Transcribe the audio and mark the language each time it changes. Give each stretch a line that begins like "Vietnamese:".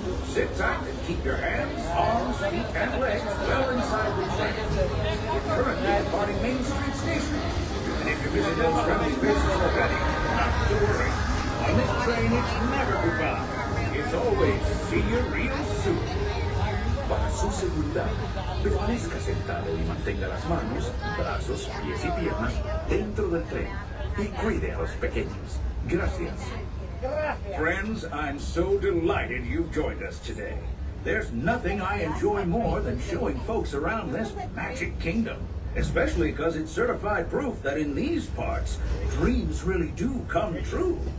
English: Sit tight and keep your hands, arms, feet, and legs well inside the train. We're currently departing Main Street Station. And if you visit those friendly faces already, not to worry. On this train, it's never goodbye. It's always see you real soon.
Spanish: Para su seguridad, permanezca sentado y mantenga las manos, brazos, pies y piernas dentro del tren y cuide a los pequeños. Gracias.
English: Friends, I'm so delighted you've joined us today. There's nothing I enjoy more than showing folks around this Magic Kingdom, especially because it's certified proof that in these parts, dreams really do come true.